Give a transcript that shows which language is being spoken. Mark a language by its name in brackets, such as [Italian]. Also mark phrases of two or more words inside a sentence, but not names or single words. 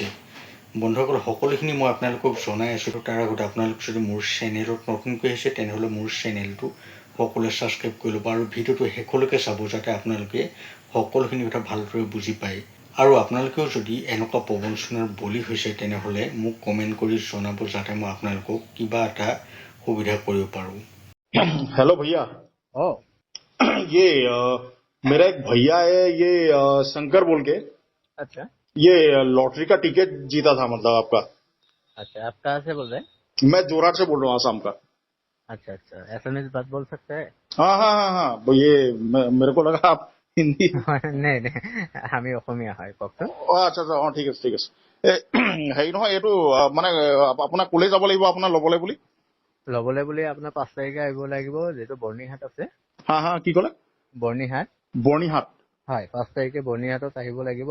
[Assamese] বন্ধুসকল, সকলোখিনি মই আপোনালোকক জনাই আছোঁ। তাৰ আগতে আপোনালোক যদি মোৰ চেনেলত নতুনকৈ আহিছে, তেনেহ'লে মোৰ চেনেলটো সকলোৱে ছাবস্ক্ৰাইব কৰি ল'ব আৰু ভিডিঅ'টো শেষলৈকে চাব, যাতে আপোনালোকে সকলোখিনি কথা ভালদৰে বুজি পায়। আৰু আপোনালোকেও যদি এনেকুৱা প্ৰবঞ্চনাৰ বলি হৈছে, তেনেহ'লে মোক কমেণ্ট কৰি জনাব, যাতে মই আপোনালোকক কিবা এটা সুবিধা কৰিব পাৰোঁ। [Hindi] हेलो भैया। ये मेरा एक भैया है, ये शंकर बोल के। अच्छा ये लॉटरी का टिकट जीता था, मतलब आपका। अच्छा, आप कहाँ से बोल रहे हैं? मैं जोरहाट से बोल रहा हूँ, आसाम का। अच्छा अच्छा, एसएमएस बात बोल सकते हैं? हाँ हाँ हाँ हाँ, ये मेरे को लगा आप हिंदी। नहीं नहीं, [Assamese] আমি অসমীয়া হয়, কওকচোন। আচ্ছা আচ্ছা, ঠিক আছে ঠিক আছে। হেৰি নহয়, এইটো মানে আপোনাক ক'লে যাব লাগিব আপোনাৰ ল'বলৈ বুলি? ল'বলৈ বুলি আপোনাৰ 5 তাৰিখে আহিব লাগিব, যিটো বৰ্ণিহাট আছে। হা হা, কি ক'লে? বৰ্ণিহাট। বৰ্ণিহাট। হয়, 5 তাৰিখে বৰ্ণিহাটত আহিব লাগিব।